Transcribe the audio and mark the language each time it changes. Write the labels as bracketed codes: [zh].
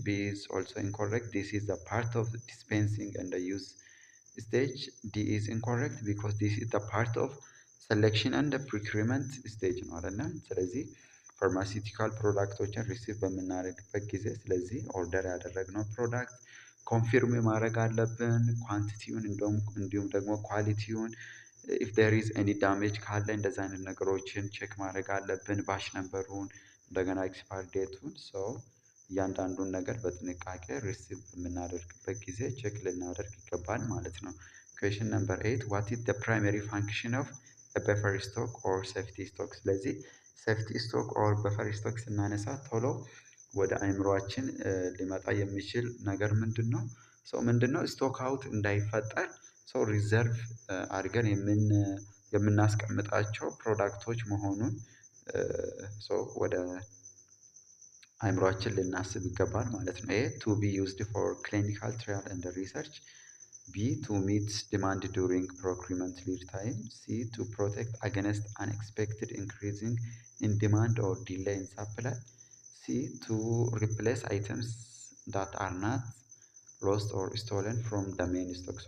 [en] B is also incorrect. This is the part of dispensing and the use stage. [am] D is incorrect because this is the part of selection and the procurement stage ነው አይደለም። ስለዚህ ፋርማሲውቲካል ፕሮዳክቶችን ሪሲቭ በምናደርግበት ጊዜ ስለዚህ ኦርደር ያደረግነው ፕሮዳክት ኮንፊርም ማድረግ አለብን። ኳንቲቲውን እንዲሁም ደግሞ ኳሊቲውን ኢፍ ዴር ኢዝ ኤኒ ዳሜጅ ካለ እንደዛ አይነት ነገሮችን ቼክ ማድረግ አለብን። ባች ነምበሩን እንደገና ኤክስፓየር ዴቱን እያንዳንዱን ነገር በጥንቃቄ ሪሲቭ በምናደርግበት ጊዜ ቼክ ልናደርግ ይገባል ማለት ነው። ኩዌሽን ነምበር 8 what is the primary function of a buffer stock or safety stock? ስለዚህ ሴፍቲ ስቶክ ኦር በፈር ስቶክ ስናነሳ ቶሎ ወደ አእምሯችን ሊመጣ የሚችል ነገር ምንድነው? ምንድነው ስቶክ አውት እንዳይፈጠር ሪዘርቭ አድርገን የምናስቀምጣቸው ፕሮዳክቶች መሆኑን ወደ አእምሯችን ልናስብ ይገባል ማለት ነው። ኤ ቱ ቢ ዩዝድ ፎር ክሊኒካል ትራያል ኤንድ ሪሰርች። B. [en] To meet demand during procurement lead time. C. To protect against unexpected increasing in demand or delay in supply. C. To replace items that are not lost or stolen from the main stock.